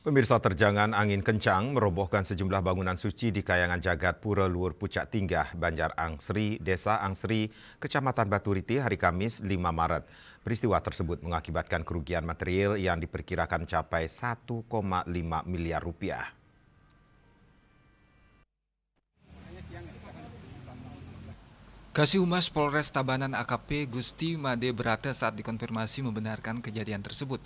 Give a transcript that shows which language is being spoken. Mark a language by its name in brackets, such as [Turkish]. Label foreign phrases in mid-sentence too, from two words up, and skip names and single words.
[Indonesian] Pemirsa, terjangan angin kencang merobohkan sejumlah bangunan suci di Kayangan Jagat Pura Luhur Pucak Tinggah, Banjar Angsri, Desa Angsri, Kecamatan Baturiti hari Kamis 5 Maret. Peristiwa tersebut mengakibatkan kerugian material yang diperkirakan mencapai 1,5 miliar rupiah. Kasih Polres Tabanan AKP Gusti Made Brata saat dikonfirmasi membenarkan kejadian tersebut.